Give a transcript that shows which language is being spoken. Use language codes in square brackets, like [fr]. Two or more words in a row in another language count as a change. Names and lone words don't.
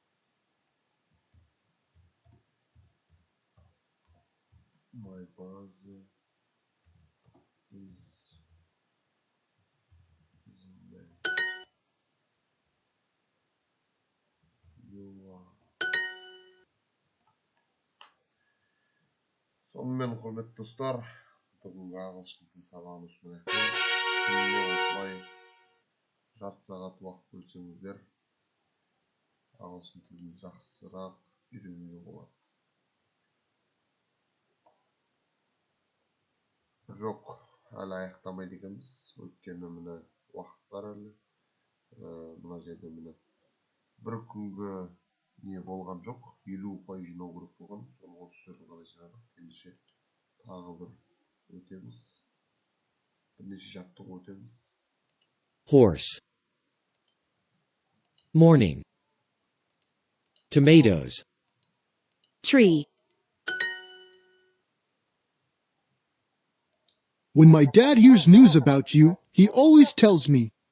[en] My brother is the man. You are [kk] Сонымен құрметті достар, бүгінгі ағылшын тіл сабағымыз міне күніне осылай жарты сағат уақыт бөлсеңіздер, ағылшын тілін жақсырақ үйренуге болады. Жоқ, әлі аяқтамайды екенбіз, өйткені міне уақыт бар әлі. Мына жерде міне бір күнгі не болған жоқ, 50 ұпай жинау керек болған, соны 34-ге қарай жинадық. Ендеше тағы бір өтеміз, бірнеше жаттығу өтеміз. [en] Horse. Morning. Tomatoes. Tree. When my dad hears news about you, he always tells me,